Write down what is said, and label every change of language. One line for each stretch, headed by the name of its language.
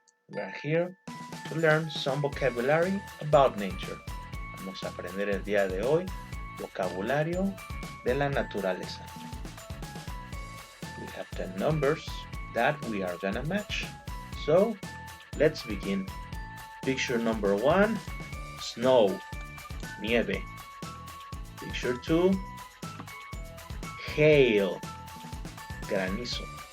English: We are here to learn some vocabulary about nature.
Spanish: Vamos a aprender el día de hoy vocabulario de la naturaleza.
English: We have 10 numbers that we are gonna match. So, let's begin. Picture number 1, snow, nieve. Picture 2, hail, granizo.